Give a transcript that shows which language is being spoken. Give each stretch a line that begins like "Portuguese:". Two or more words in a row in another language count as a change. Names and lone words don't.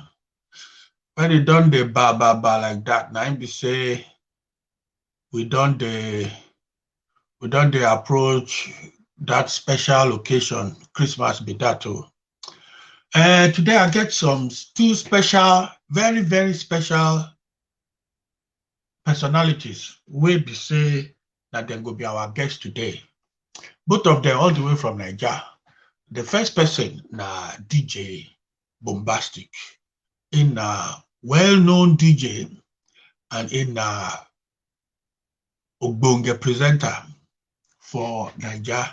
Nigerian Pidgin: When it done the ba like that, now be say we done the approach that special occasion. Christmas be that too. Today I get two special, very, very special personalities wey be say that dem go be our guest today. Both of them all the way from Naija. The first person na DJ Bombastic. In a well-known DJ and in a ogbonge presenter for Naija.